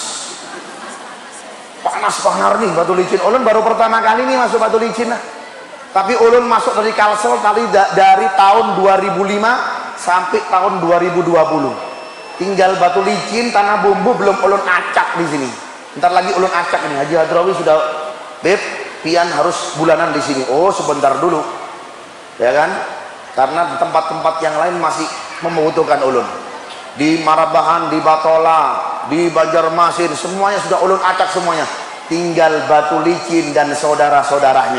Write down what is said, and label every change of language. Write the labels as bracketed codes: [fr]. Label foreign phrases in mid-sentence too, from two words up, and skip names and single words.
[bjn] Panas banget nih Batu Licin. Ulun baru pertama kali nih masuk Batu Licin lah. Tapi ulun masuk dari Kalsel dari tahun 2005 sampai tahun 2020. Tinggal Batu Licin, Tanah Bumbu belum ulun acak di sini. Ntar lagi ulun acak nih, Haji Hadrawi sudah, Beb, pian harus bulanan di sini. [id] Oh, sebentar dulu, ya kan? [bjn] Karena tempat-tempat yang lain masih membutuhkan ulun. Di Marabahan, di Batola, di Banjarmasin, semuanya sudah ulun acak semuanya. [id] Tinggal Batu Licin dan saudara-saudaranya.